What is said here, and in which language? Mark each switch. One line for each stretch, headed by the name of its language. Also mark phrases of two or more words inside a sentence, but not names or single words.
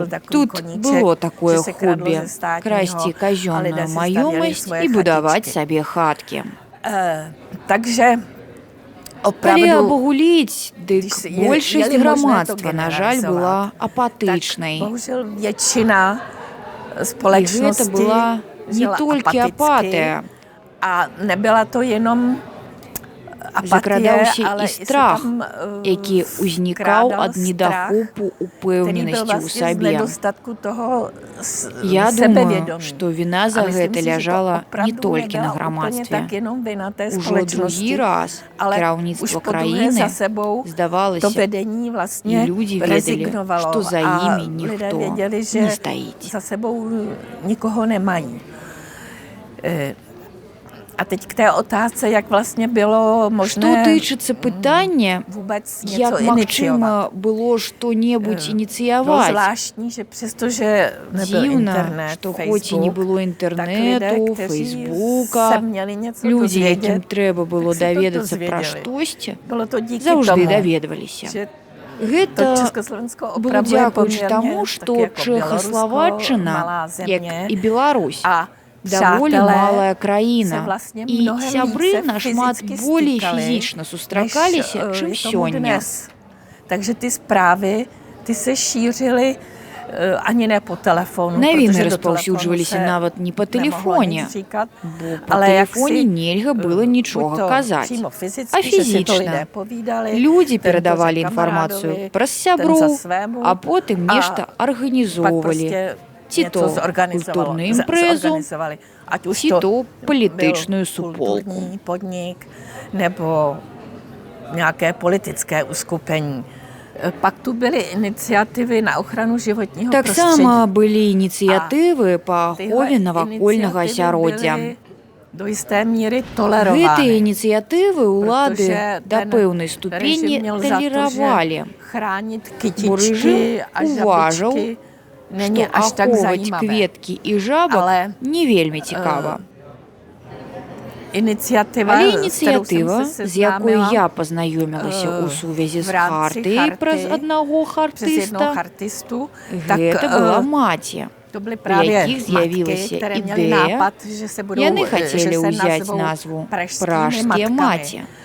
Belarusian: Тут было такое хобі – красці казённую маёмасць і будаваць сабе хаткі.
Czech: Takže
Belarusian: Калі абагуліць, дык большасць грамадства, на жаль, была апатычнай. І гэта была не толькі апатыя.
Czech: A nebyla to jenom
Belarusian: Закрадаўся і страх, які ўзнікаў ад недахопу упэўненасці ў сабе. Я думаю, што віна за гэта ляжала не толькі на грамадстве. Ужо другі раз кіраўніцтва краіны здавалася, і людзі ведалі, што за імі ніхто не стаіць.
Czech: За sebou nikoho nemají. A teď k té otázce, jak vlastně bylo možné
Belarusian: Што тычыцца пытання, як магчыма было што-небудзь ініцыяваць.
Czech: Было zvláštní, že přestože nebyl internet,
Belarusian: што хоць і не было інтэрнэту, фейсбука, людзі, якім трэба было даведацца пра штосьці, заўжды даведваліся. Гэта было дзякуючы таму, што Чэхаславаччына, як і Беларусь, даволі малая краіна, і сябры нашмат болей фізічна сустракаліся, чым сёння.
Czech: Takže ty zprávy, ty se šířily ani ne po telefonu.
Belarusian: Навіны распаўсюджваліся нават не па тэлефоне, бо па тэлефоне нельга было нічога казаць. А фізічна людзі перадавалі інфармацыю праз сяброў, а потым нешта арганізоўвалі. Ці то культурную імпрэзу, ці то палітычную суполку.
Czech: Podnik nebo nějaké politické uskupení. Pak tu byly iniciativy na ochranu životního prostředí.
Belarusian: Таксама былі ініцыятывы па ахове навакольнага асяроддзя.
Czech: Do jisté míry tolerovány.
Belarusian: Гэтыя ініцыятывы ўлады да пэўнай ступені талеравалі, бо рэжым уважаў, што ахоўваць кветкі і жабак не вельмі цікава. Але ініцыятыва, з якой я пазнаёмілася ў сувязі з хартыяй праз аднаго хартыста, гэта была маці, у якіх з'явілася ідэя, яны хацелі ўзяць назву «Пражскія маці».